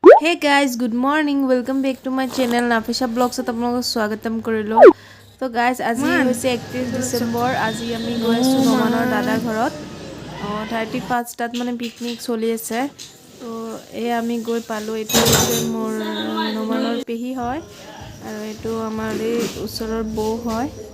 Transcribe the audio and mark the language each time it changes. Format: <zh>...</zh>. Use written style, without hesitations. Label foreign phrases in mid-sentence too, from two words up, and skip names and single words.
<en>Hey guys, good morning. Welcome back to my channel Nafisha Vlogs.</en> <hi>आप लोगों को स्वागतम करिलो.</hi> <as>तो guys, আজি হৈছে 31 ডিসেম্বৰ. আজি আমি গৈ আছো নমানৰ দাদাৰ ঘৰত. 31 তাত মানে পিকনিক চলি আছে. তো এই আমি গৈ পালো. এটো হৈছে মোৰ নমানৰ পেহি হয় আৰু এটো আমাৰ এই ওচৰৰ বৌ হয়.</as>